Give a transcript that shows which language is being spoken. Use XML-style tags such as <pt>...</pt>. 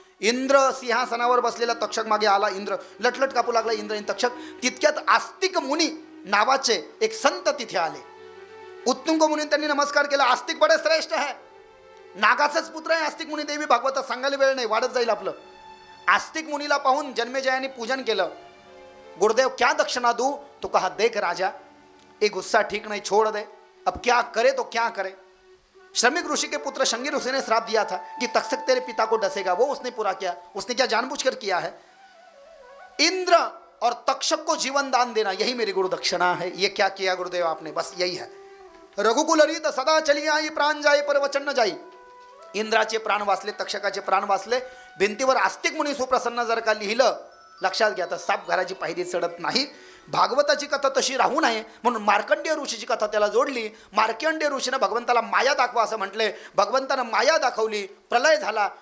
<mr>इंद्र सिंहासनावर बसलेला तक्षक मागे आला. इंद्र लटलट कापू लागला. इंद्र आणि तक्षक. तितक्यात आस्तिक मुनी नावाचे एक संत तिथे आले. उत्तुंग मुनी त्यांनी नमस्कार केला. आस्तिक बडे श्रेष्ठ आहे, नागाचाच पुत्र आहे आस्तिक मुनी. देवी भागवतात सांगायला वेळ नाही, वाढत जाईल आपलं. आस्तिक मुनीला पाहून जन्मेजयाने पूजन केलं.</mr> <hi>गुरुदेव क्या दक्षिणा दूं? तो कहा देख राजा, ये गुस्सा ठीक नहीं, छोड़ दे. अब क्या करे तो क्या करे? श्रमिक ऋषि के पुत्र शंगी ऋषि ने श्राप दिया था कि तक्षक तेरे पिता को डसेगा, वो उसने पूरा किया. उसने क्या जानबूझकर किया है? इंद्र और तक्षक को जीवन दान देना, यही मेरी गुरु दक्षिणा है. ये क्या किया गुरुदेव आपने? बस यही है. रघुकुल रीत सदा चली आई, प्राण जाई पर वचन न जाई.</hi> <mr>इंद्राचे प्राण वाचले, तक्षकाचे प्राण वाचले. भिंतीवर आस्तिक मुनी सुप्रसन्न जर का लिहिलं, लक्षात घ्या, तर साप घराची पायरी चढत नाही. भागवताची कथा तशी राहू नये म्हणून मार्कंडेय ऋषीची कथा त्याला जोडली. मार्कंडेय ऋषीनं भगवंताला माया दाखवा असं म्हटले. भगवंतानं माया दाखवली. प्रलय झाला.</mr>